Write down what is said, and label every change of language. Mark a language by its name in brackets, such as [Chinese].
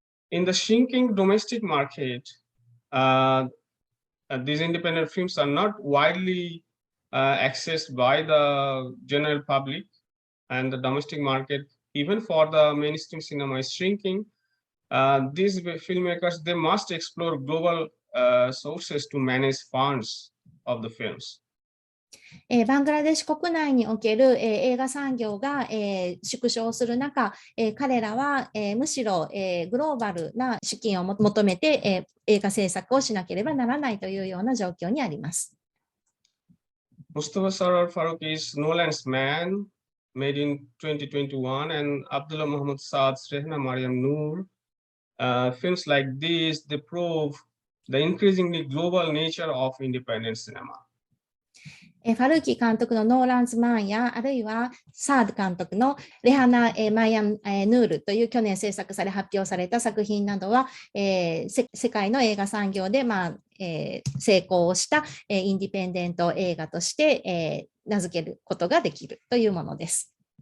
[English] In the shrinking domestic market, these independent films are not widely accessed by the general public, and the domestic market, even for the mainstream cinema, is shrinking. These filmmakers, they must explore global sources to manage funds of the films. [Japanese] バングラデシュ国内における、映画産業が、縮小する中、彼らは、むしろ、グローバルな資金を求めて、映画制作をしなければならないというような状況にあります。 [English] Mostofa Sarwar Farooki is Nolan's Man, made in 2021, and Abdullah Muhammad Saad's Rehna Mariam Noor. Films like these, they prove the increasingly global nature of independent cinema. [Japanese] ファルーキ監督のノーランズ・マンや、あるいはサード監督のレハナ・マイアン・ヌールという去年制作され発表された作品などは、世界の映画産業で、成功をした、インディペンデント映画として、名付けることができるというものです。